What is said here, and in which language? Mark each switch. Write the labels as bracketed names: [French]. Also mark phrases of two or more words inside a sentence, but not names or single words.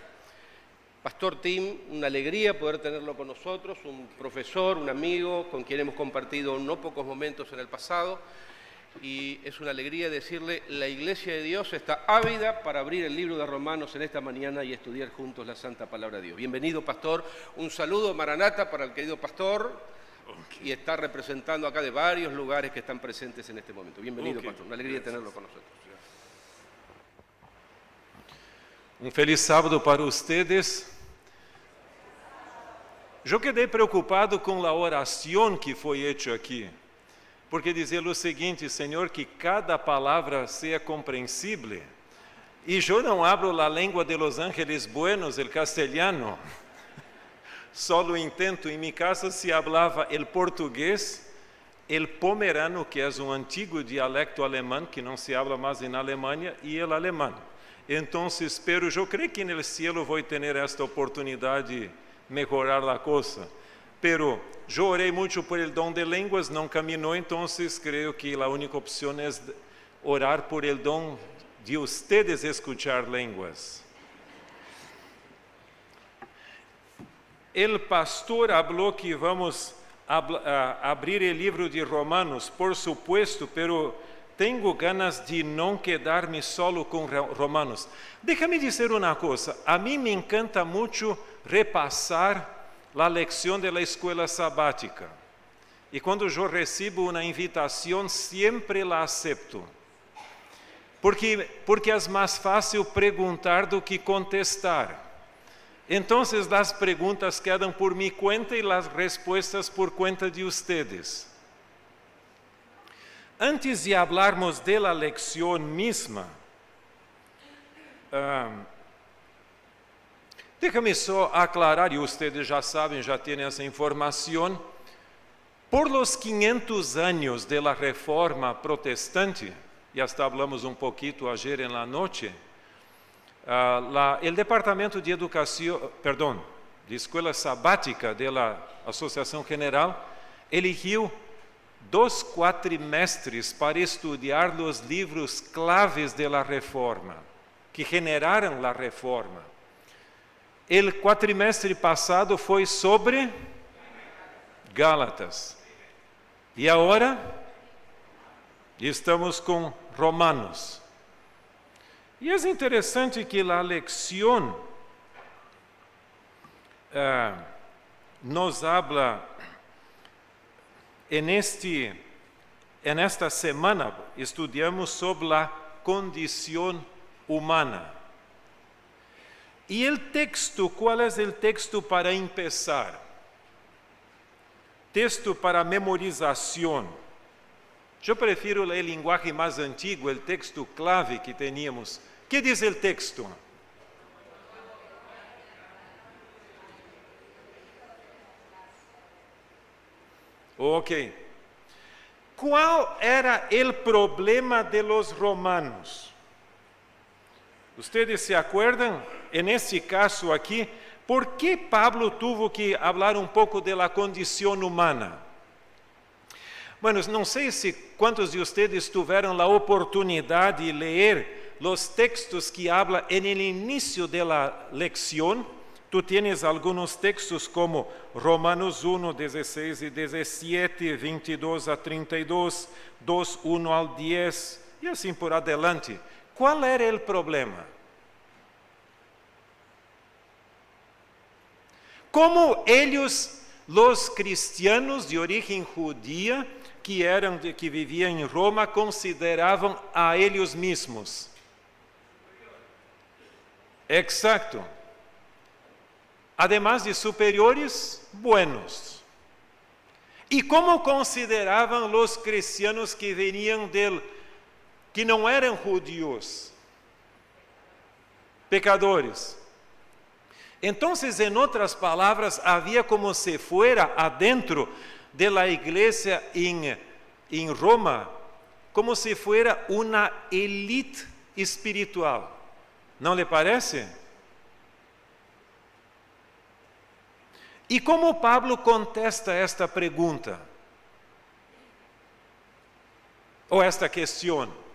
[Spanish] Pastor Tim, una alegría poder tenerlo con nosotros, un profesor, un amigo con quien hemos compartido no pocos momentos en el pasado, y es una alegría decirle, la Iglesia de Dios está ávida para abrir el libro de Romanos en esta mañana y estudiar juntos la Santa Palabra de Dios. Bienvenido, pastor. Un saludo, Maranata, para el querido pastor. Y está representando acá de varios lugares que están presentes en este momento. Bienvenido, pastor. Una alegría tenerlo con nosotros. Um feliz sábado para ustedes. [Portuguese] Eu quedei preocupado com a oração que foi hecha aqui, porque dizer o seguinte, Senhor, que cada palavra seja compreensível. E eu não hablo a língua [Spanish] de los ángeles buenos, el [Portuguese] castelhano. [Spanish] Solo intento, [Portuguese] em minha casa se falava o português, o pomerano, que é um antigo dialecto alemão, que não se habla mais na Alemanha, e o alemão. Então, espero, eu creio que no cielo vou ter esta oportunidade de melhorar a coisa. Pero eu orei muito [Spanish] por el [Portuguese] dom de línguas, não caminhou, então creio que a única opção é orar [Spanish] por el [Portuguese] dom [Spanish] de ustedes escuchar [Portuguese] línguas. El pastor falou que vamos abrir o livro de Romanos, [Spanish] por supuesto, pero [Portuguese] tenho ganas de não quedar-me solo com Romanos. Déjame dizer uma coisa, a mim me encanta muito repassar a leção da escola sabática. E quando eu recebo uma invitação, sempre [Spanish] la acepto. [Portuguese] Porque é mais fácil perguntar do que contestar. Então, as perguntas quedam por minha conta e as respostas por conta de ustedes. Antes de hablarmos [Spanish] de la lección misma, déjame [Portuguese] só aclarar, e ustedes já sabem, já têm essa informação, [Spanish] por los [Portuguese] 500 anos [Spanish] de la Reforma Protestante, [Portuguese] e hasta hablamos um pouquinho [Spanish] ayer en la noche, [Portuguese] el Departamento de Educação, de Escola Sabática da Associação General, eligiu 2 quatrimestres para estudar os livros claves da Reforma, que generaram a Reforma. O quatrimestre passado foi sobre Gálatas. E agora estamos com Romanos. E é interessante que a lección [Spanish] nos habla esta semana, estudiamos [Portuguese] sobre a condição humana. E o texto, qual é o texto para empezar? Texto para memorização. Eu prefiro ler linguagem mais antigo, o texto clave [Spanish] que teníamos. [Portuguese] Que diz o texto? Ok. Qual era o problema [Spanish] de los romanos? [Portuguese] Vocês se acordam? Nesse caso aqui, por que Pablo [Spanish] tuvo que [Portuguese] falar um pouco da condição humana? Bueno, não sei se quantos de vocês tiveram a oportunidade de ler os textos que habla no início da lección. [Spanish] Tu tienes algunos textos como Romanos 1, 16 e 17, 22 a 32, 2, 1 al 10 [Portuguese] e assim [Spanish] por adelante. [Portuguese] Qual era o problema? Como eles, os cristianos de origem judia, que viviam em Roma, consideravam a eles mesmos? [Spanish] Exacto. Además de superiores, buenos. [Portuguese] E como consideravam os cristianos que veniam que não eram judíos? Pecadores. Então, em outras palavras, havia [Spanish] como se fuera adentro de la [Portuguese] igreja em Roma, [Spanish] como se fuera [Portuguese] uma elite espiritual. Não lhe parece? E como Pablo contesta esta pergunta? Ou esta questão?